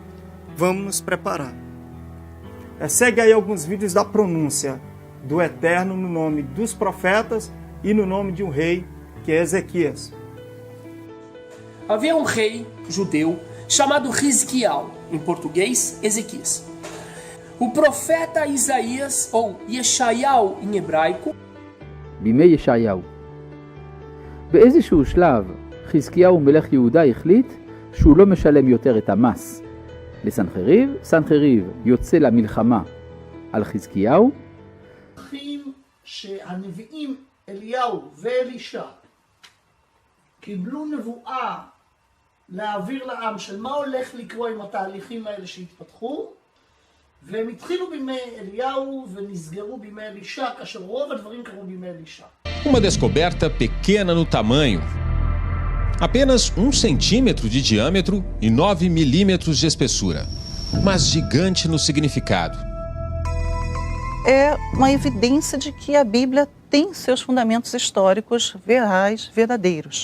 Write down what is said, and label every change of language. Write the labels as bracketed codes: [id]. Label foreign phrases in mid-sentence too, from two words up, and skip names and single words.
[pt] Segue aí alguns vídeos da pronúncia do Eterno no nome dos profetas e no nome de um rei, que é Ezequias. Havia um rei judeu chamado Hizquiel, em português, Ezequias. O profeta Isaías, ou Yeshayahu em hebraico, [he] בימי ישעיהו. באיזשהו שלב חזקיהו מלך יהודה החליט שהוא לא משלם יותר את המס לסנחריב. סנחריב יוצא למלחמה על חזקיהו. שהנביאים אליהו ואלישע קיבלו נבואה להעביר לעם של מה הולך לקרות עם התהליכים האלה שהתפתחו, והם התחילו בימי אליהו ונסגרו בימי אלישע, כאשר רוב הדברים קרו בימי אלישע. [pt] Uma descoberta pequena no tamanho, apenas 1 centímetro de diâmetro e 9 milímetros de espessura, mas gigante no significado. É uma evidência de que a Bíblia tem seus fundamentos históricos reais, verdadeiros.